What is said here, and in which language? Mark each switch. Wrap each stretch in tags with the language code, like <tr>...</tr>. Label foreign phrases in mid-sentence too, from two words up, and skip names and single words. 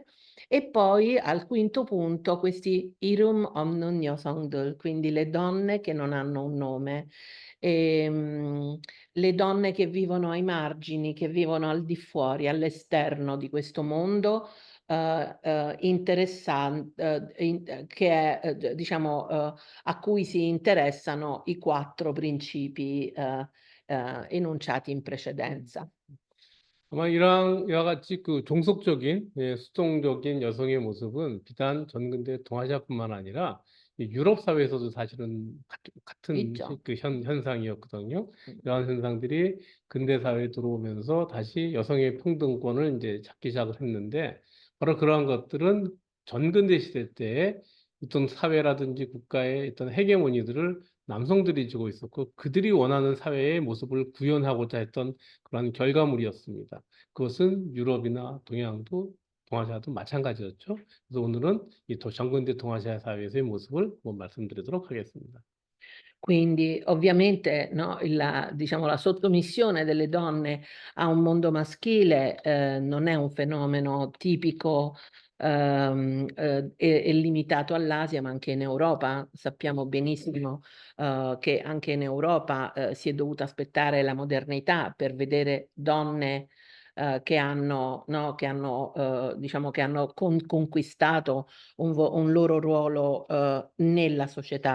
<it>E poi al quinto punto questi</it> <ko>이름 없는 여성들,</ko> <it>quindi le donne che non hanno un nome, le donne che vivono ai margini, che vivono al di fuori, all'esterno di questo mondo interessante, che è, diciamo, a cui si interessano i quattro principi enunciati in precedenza.</it> <ko>아마 이와 같이 그 종속적인, 수동적인 여성의 모습은 비단 전근대 동아시아뿐만 아니라 이 유럽 사회에서도 사실은 같은 있죠. 그 현상이었거든요. 음. 이러한 현상들이 근대 사회에 들어오면서 다시 여성의 평등권을 이제 찾기 시작을 했는데, 바로 그러한 것들은 전근대 시대 때에 어떤 사회라든지 국가의 어떤 헤게모니들을 남성들이 지고 있었고, 그들이 원하는 사회의 모습을 구현하고자 했던 그런 결과물이었습니다. 그것은 유럽이나 동양도 동아시아도 마찬가지였죠. 그래서 오늘은 이 정근대 동아시아 사회에서의 모습을 한번 말씀드리도록 하겠습니다.</ko> <it>Quindi ovviamente no, diciamo, la sottomissione delle donne a un mondo maschile non è un fenomeno tipico e limitato all'Asia, ma anche in Europa. Sappiamo benissimo che anche in Europa si è dovuta aspettare la modernità per vedere donne che hanno, no, diciamo, che hanno conquistato un loro ruolo nella società.</it>